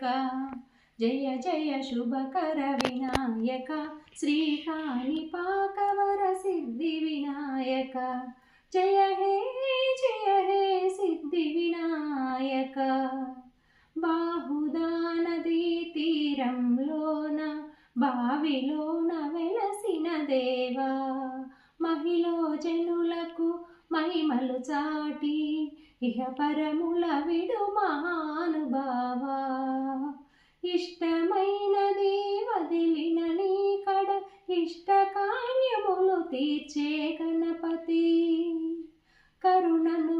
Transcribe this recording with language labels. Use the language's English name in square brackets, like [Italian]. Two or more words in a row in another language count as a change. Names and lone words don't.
[Sanskrit] जय जय शुभकर विनायक श्रीकाणिपाकवर सिद्धि विनायक। जय हे सिद्धि विनायक। [Telugu] బాహుదా నదీ తీరంలోన బావిలోన వెలసిన దేవా మహిలో జనులకు మహిమలు చాటి ఇహ పరముల విడు మహానుభావా ఇష్టమైనది వదిలిన నీ కడ ఇష్టకార్యములు తీర్చే గణపతి కరుణను